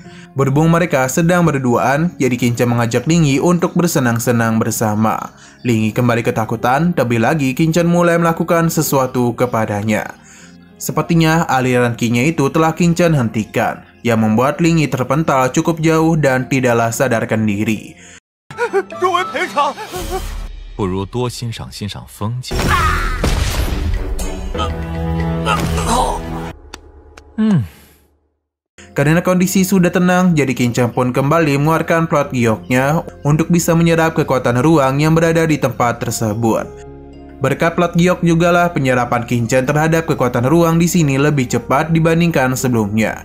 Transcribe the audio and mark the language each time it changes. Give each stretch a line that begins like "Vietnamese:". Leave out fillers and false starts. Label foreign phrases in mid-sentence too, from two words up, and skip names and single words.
Indonesian: Berhubung mereka sedang berduaan, jadi Qin Chen mengajak Ling Yi untuk bersenang-senang bersama. Ling Yi kembali ketakutan, terlebih lagi Qin Chen mulai melakukan sesuatu kepadanya. Sepertinya aliran Qi-nya itu telah Qin Chen hentikan, yang membuat Ling Yi terpental cukup jauh dan tidaklah sadarkan diri.
Chinese: 作为赔偿，不如多欣赏欣赏风景。
Indonesian: Karena kondisi sudah tenang, jadi Qin Chen pun kembali mengeluarkan plot gioknya untuk bisa menyerap kekuatan ruang yang berada di tempat tersebut. Berkat plot giok jugalah penyerapan Qin Chen terhadap kekuatan ruang di sini lebih cepat dibandingkan sebelumnya.